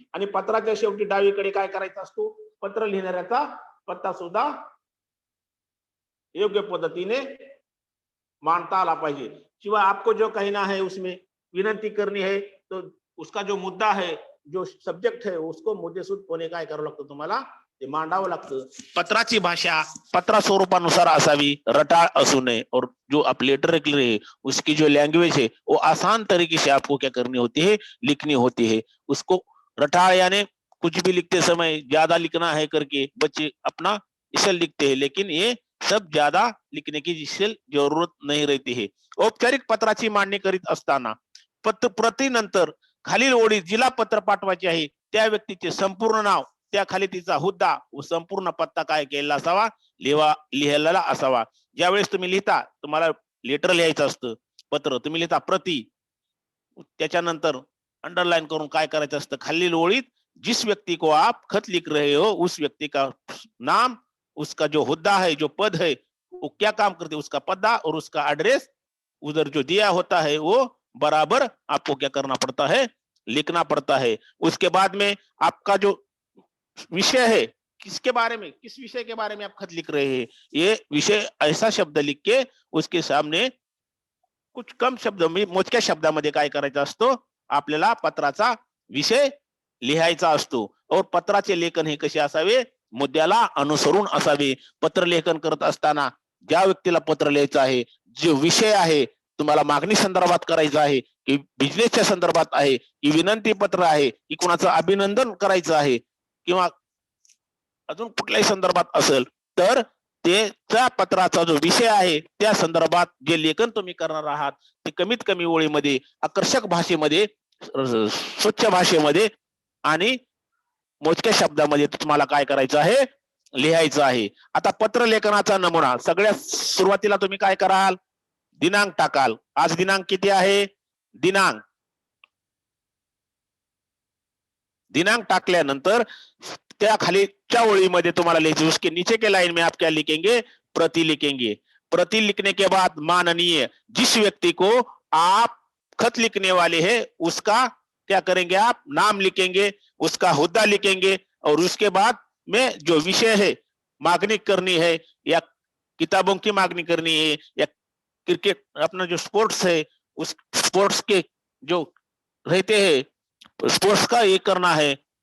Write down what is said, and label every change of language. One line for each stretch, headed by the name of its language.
Marathi: आणि पत्राच्या शेवटी डावीकडे काय करायचा असतो, पत्र लिहिणाऱ्याचा पत्ता सुद्धा योग्य पद्धतीने मांडता आला पाहिजे.
Hindi: शिवाय आपको जो कहना है उसमें विनंती करनी है तो उसका जो मुद्दा है, जो सब्जेक्ट है उसको मुद्देसूद
Marathi: कोणे काय करावं लागतं, तुम्हाला ते मांडावं लागतं. पत्राची भाषा पत्रा स्वरूपानुसार असावी, रटाळ असू नये.
Hindi: और जो आप लेटर लिख रहे हैं उसकी जो लैंग्वेज है वो आसान तरीके से आपको क्या करनी होती है, लिखनी होती है. उसको रटाळ यानी कुछ भी लिखते समय ज्यादा लिखना है करके बच्चे अपना इसे लिखते हैं, लेकिन ये सब ज्यादा लिखने की जिससे जरूरत नहीं रहती है.
Marathi: औपचारिक पत्राची मांडणी करीत असताना पत्र प्रतीनंतर खालील ओळी जिला पत्र पाठवायचे आहे त्या व्यक्तीचे संपूर्ण नाव, त्याखाली तिचा हुद्दा व संपूर्ण पत्ता काय केलेला असावा, लिहिलेला असावा. ज्यावेळेस तुम्ही लिहिता, तुम्हाला लेटर लिहायचं असतं, पत्र तुम्ही लिहिता प्रति, त्याच्यानंतर अंडरलाइन करून काय करायचं असतं,
Hindi: खालील ओळीत जिस व्यक्ति को आप खत लिख रहे हो उस व्यक्ति का नाम, उसका जो हुद्दा है, जो पद है, वो क्या काम करते, उसका पता और उसका एड्रेस उधर जो दिया होता है वो बराबर आपको क्या करना पड़ता है, लिखना पड़ता है. उसके बाद में आपका जो विषय है, किसके बारे में, किस विषय के बारे में आप खत लिख रहे हैं, ये विषय ऐसा शब्द लिख के उसके सामने कुछ कम शब्द में
Marathi: मोजक्या शब्दामध्ये काय करायचं असतो, आपल्याला पत्राचा विषय लिहायचा असतो. और पत्राचे लेखन हे कसे असावे, मुद्द्याला अनुसरून असावे. पत्र लेखन करत असताना ज्या व्यक्तीला पत्र लिहायचं आहे, जो विषय आहे, तुम्हाला मागणी संदर्भात करायचं आहे की बिझनेसच्या संदर्भात आहे की विनंती पत्र आहे की कुणाचं अभिनंदन करायचं आहे किंवा अजून कुठल्याही संदर्भात असेल, तर त्या पत्राचा जो विषय आहे त्या संदर्भात जे लेखन तुम्ही करणार आहात ते कमीत कमी ओळीमध्ये, आकर्षक भाषेमध्ये, स्वच्छ भाषेमध्ये आणि मोजक्या शब्दामध्ये तुम्हाला काय करायचं आहे, लिहायचं आहे. आता पत्र लेखनाचा नमुना, सगळ्यात सुरुवातीला तुम्ही काय कराल, दिनांक टाकाल. आज दिनांक किती आहे, दिनांक टाकल्यानंतर त्या खालीच्या ओळीमध्ये तुम्हाला लिहायचं,
Hindi: उसके नीचे के लाइन में आप क्या लिखेंगे, प्रति लिखेंगे. प्रति लिखने के बाद माननीय जिस व्यक्ति को आप खत लिखने वाले हैं उसका क्या करेंगे, आप नाम लिखेंगे, उसका हुद्दा लिखेंगे और उसके बाद में जो विषय है, मांगनी करनी है या किताबों की मांगनी करनी है या क्रिकेट अपना जो स्पोर्ट्स है उस स्पोर्ट्स के जो रहते हैं स्पोर्ट्स का ये करना है,